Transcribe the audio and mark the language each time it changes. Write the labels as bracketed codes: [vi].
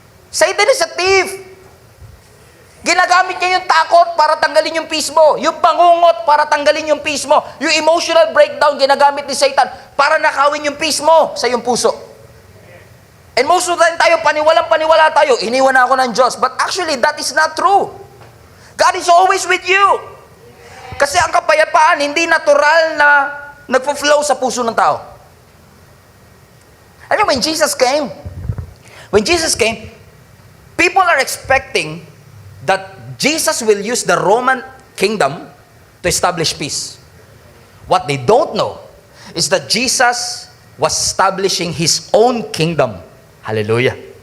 [en] Satan is a thief. [tl] Ginagamit niya yung takot para tanggalin yung peace mo. Yung pangungot para tanggalin yung peace mo. Yung emotional breakdown, ginagamit ni Satan para nakawin yung peace mo sa iyong puso. [en] And most of the time [tl] tayo, paniwalang-paniwala tayo. Iniwan na ako ng Diyos. [en] But actually, that is not true. God is always with you. [tl] Kasi ang kapayapaan, hindi natural na nagpo-flow sa puso ng tao. [en] I mean, when Jesus came, people are expecting that Jesus will use the Roman kingdom to establish peace. What they don't know is that Jesus was establishing His own kingdom. Hallelujah.